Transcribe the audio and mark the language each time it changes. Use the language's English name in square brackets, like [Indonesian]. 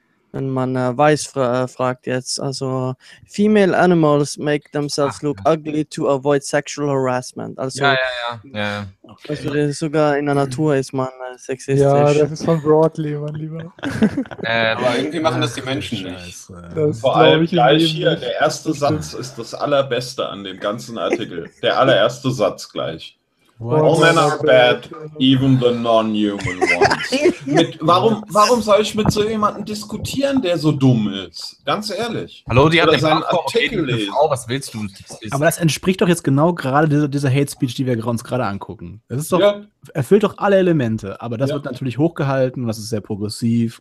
[German] Wenn man weiß, fragt jetzt. Also, [English] female animals make themselves look ugly to avoid sexual harassment. Also, [German] ja. Okay. Also sogar in der Natur ist man sexistisch. Ja, das ist von Broadly, mein Lieber. aber irgendwie machen das die Menschen nicht. Vor allem gleich hier, der erste Satz ist das allerbeste an dem ganzen Artikel. Der allererste Satz gleich. [English] What? All men are bad, even the non-human ones. [German] Warum soll ich mit so jemandem diskutieren, der so dumm ist? Ganz ehrlich. Hallo, die hat seinen Artikel lesen. Frau, was willst du? Aber das entspricht doch jetzt genau gerade dieser Hate Speech, die wir uns gerade angucken. Das ist doch, erfüllt doch alle Elemente. Aber das wird natürlich hochgehalten, das ist sehr progressiv.